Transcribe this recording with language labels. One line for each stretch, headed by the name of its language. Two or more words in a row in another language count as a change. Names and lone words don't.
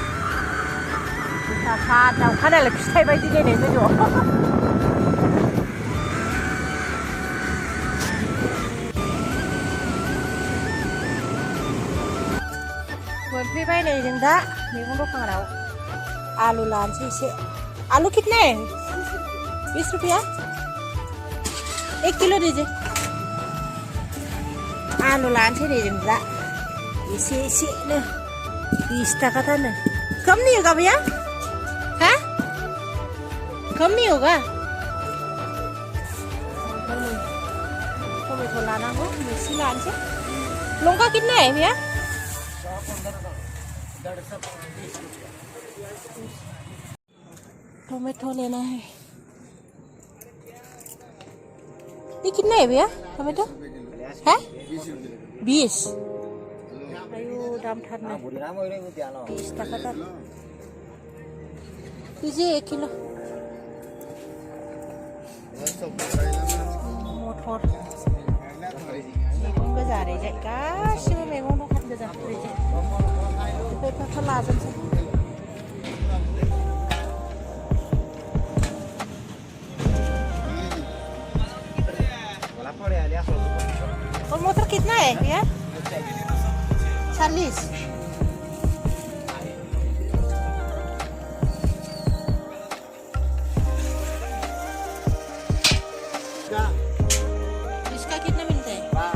Bodo: दाउखा नालाय फिथाइ बायदि नायनाय जायो मोनफैबाय नै जों दा मैगं दखानाव आलु लानोसै एसे
Hindi: आलू कितने 20 रुपया 1 किलो दीजिए
Bodo: आलु लानोसै नै जों दा एसेनो 20 टाका था ना
Hindi: कम नहीं होगा भैया हैं कम नहीं होगा टमेटो लाना हो
Bodo: मिर्ची लानोसै
Hindi: लौका कितने है भैया टोमेटो लेना है ये कितने है भैया टोमेटो है 20
Bodo: आयु दाम थारना 20 टाका था
Hindi: दीजिए 1 किलो मटर
Bodo: मैगं गोजा ओरैजाय गासिबो मैगं दखान गोजा ओरैजाय बेफोरखौ लाजोबसै
Hindi: और मोटर कितना है भैया 40 इसका कितना मिलता है